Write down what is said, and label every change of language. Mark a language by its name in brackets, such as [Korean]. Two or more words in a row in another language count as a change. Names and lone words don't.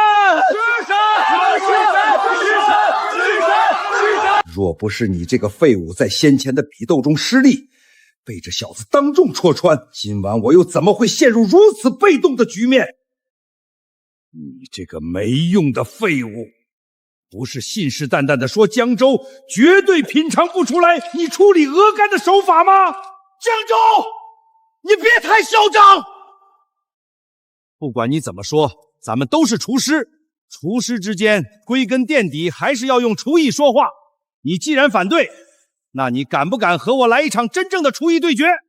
[Chinese] 若不是你这个废物在先前的比斗中失利，被这小子当众戳穿，今晚我又怎么会陷入如此被动的局面？你这个没用的废物！不是信誓旦旦的说江州絕對品嘗不出來你處理鵝肝的手法嗎？江州，你別太囂張！不管你怎麼說，咱們都是廚師，廚師之間歸根墊底還是要用廚藝說話。你既然反對，那你敢不敢和我來一場真正的廚藝對決？